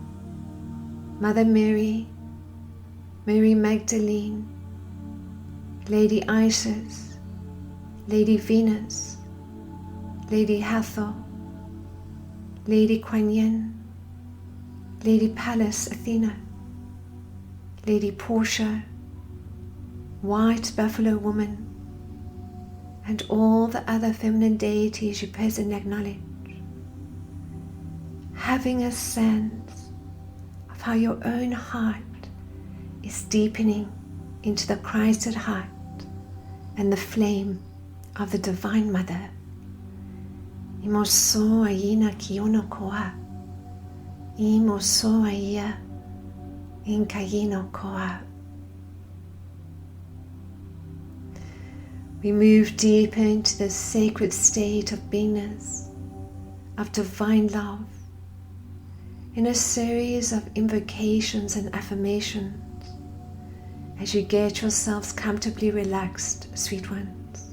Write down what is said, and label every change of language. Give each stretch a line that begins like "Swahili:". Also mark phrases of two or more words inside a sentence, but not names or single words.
English: Mother Mary, Mary Magdalene, Lady Isis, Lady Venus, Lady Hathor, Lady Kuan Yin, Lady Pallas Athena, Lady Portia, White Buffalo Woman, and all the other feminine deities you presently acknowledge, having a sense of how your own heart is deepening into the Christed heart and the flame of the Divine Mother. Imoso aina kiono koa, imoso aia inkayino koa. We move deeper into the sacred state of beingness, of divine love, in a series of invocations and affirmations as you get yourselves comfortably relaxed, sweet ones.